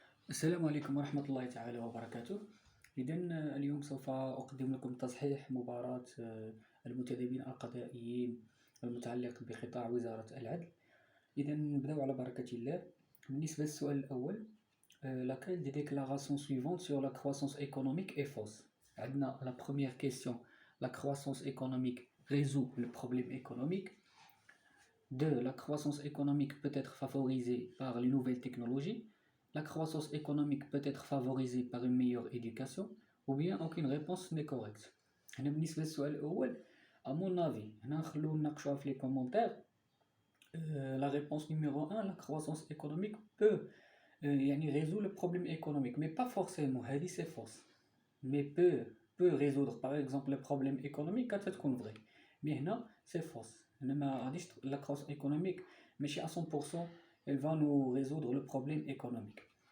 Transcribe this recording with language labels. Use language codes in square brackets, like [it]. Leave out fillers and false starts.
[ar] السلام عليكم ورحمة الله تعالى وبركاته. إذا اليوم سوف أقدم لكم تصحيح مباراة المنتدبين القضائيين المتعلق بقطاع وزارة العدل. إذا نبدأ على بركة الله. بالنسبة للسؤال الأول، [fr] laquelle des déclarations suivantes sur la croissance économique est fausse. [ar] عندنا [fr] la première question: la croissance économique résout le problème économique. 2. La croissance économique peut être favorisée par les nouvelles technologies. La croissance économique peut être favorisée par une meilleure éducation, ou bien aucune réponse n'est correcte. [ar] هنا بالنسبة للسؤال الأول، [fr] à mon avis [ar] هنا نخلو نناقشوها في [fr] les commentaires. La réponse numéro 1, la croissance économique peut résout le problème économique, mais pas forcément, هذه c'est fausse. Mais peut résoudre par exemple le problème économique quand c'est vrai. Mais هنا c'est fausse. [ar] هنا ما غاديش [fr] la croissance économique ماشي à 100% elle va nous résoudre le problème économique.